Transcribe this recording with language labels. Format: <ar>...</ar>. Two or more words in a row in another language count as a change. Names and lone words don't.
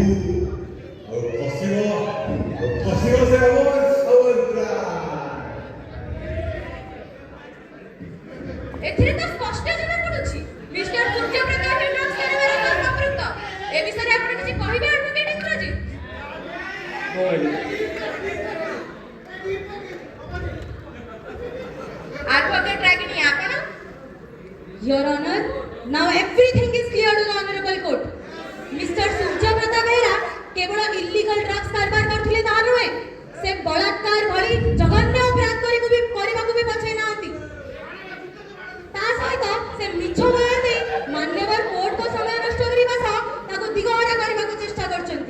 <or>ଆଉ ଫସିବ ସେ ଅମର ସାମନ୍ତରାୟ। ଏଥିରେ ତ ସ୍ପଷ୍ଟ ଜଣାପଡୁଛି ମିଷ୍ଟର ସୂର୍ଯ୍ୟପ୍ରତାପ ଡ୍ରଗ୍ସ କାରବାର ସହ ସମ୍ପୃକ୍ତ। ଏ ବିଷୟରେ ଆପଣ କିଛି କହିବେ ଆଡଭୋକେଟ ଇନ୍ଦ୍ରଜିତ? Advocate Ragini, ଆପଣ?</or> <en>Your Honor, now everything is clear to the honorable court. Mr.</en> <or>ସୂର୍ଯ୍ୟପ୍ରତାପ ବେହେରା କେବଳ</or> <en>illegal drugs</en> <or>କାରବାର କରୁଥିଲେ ତାହା ନୁହେଁ, ସେ ବଳାତ୍କାର ଭଳି ଜଘନ୍ୟ ଅପରାଧ କରିବାକୁ ବି ପଛେଇ ନାହାନ୍ତି। ତା ସହିତ ସେ ମିଛ ବୟାନ ଦେଇ ମାନ୍ୟବର କୋର୍ଟଙ୍କ ସମୟ ନଷ୍ଟ କରିବା ସହ ତାକୁ ଦିଗହରା କରିବାକୁ ଚେଷ୍ଟା କରୁଛନ୍ତି।</or>